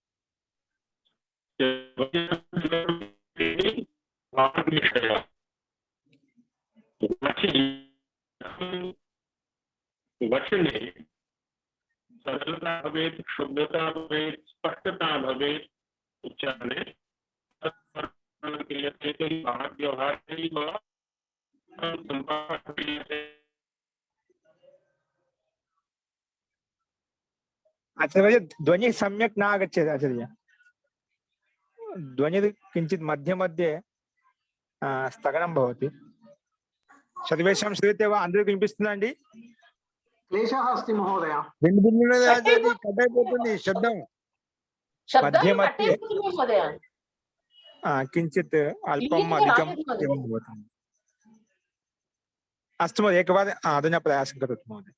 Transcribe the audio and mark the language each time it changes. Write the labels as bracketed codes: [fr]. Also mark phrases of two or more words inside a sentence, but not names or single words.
[sa] वाग्विषयः वचने सरलता भवेत्, शुद्धता भवेत्, स्पष्टता भवेत्, उच्चारणे क्रियते तर्हि वाग्व्यवहारेण सम्पादः क्रियते। आचार्य ध्वनि सम्यक् न आगच्छति आचार्य, ध्वनि किञ्चित् मध्ये मध्ये स्थगनं भवति। सर्वेषां श्रूयते वा? [te] అందరికీ వినిపిస్తుందా అండి? [sa] क्लेशः अस्ति महोदय। भिन्न आचार्य [te] कट అయిపోతుంది శబ్దం [sa] मध्ये शब्दं मध्ये कथयतु महोदय। किञ्चित् अल्पम् इलिङ्गे अधिकम् आगच्छति महोदय। एवं भवति। अस्तु महोदय, एकवारम् अधुना प्रयासं करोतु महोदय।